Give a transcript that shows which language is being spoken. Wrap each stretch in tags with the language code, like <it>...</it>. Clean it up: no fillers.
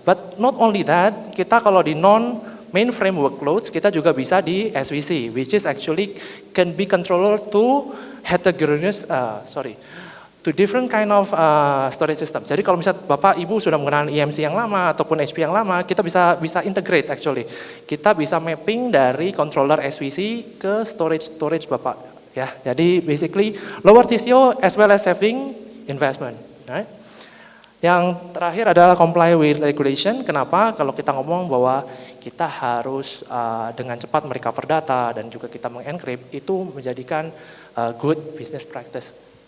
<en>But not only that,</en> <id>kita kalau di non-mainframe workloads, kita juga bisa di SVC,</id> <en>which is actually can be controller to heterogeneous, to different kind of storage system.</en> <id>Jadi kalau misalnya Bapak Ibu sudah menggunakan EMC yang lama ataupun HP yang lama, kita bisa</id> <en>integrate actually.</en> <id>Kita bisa mapping dari controller SVC ke storage Bapak. Ya, jadi</id> <en>basically lower TCO as well as saving investment. Right?</en> <id>Yang terakhir adalah</id> <en>comply with regulation.</en> <id>Kenapa? Kalau kita ngomong bahwa kita harus dengan cepat merecover data dan juga kita mengencrypt, itu menjadikan</id> <en>good business practice.</en>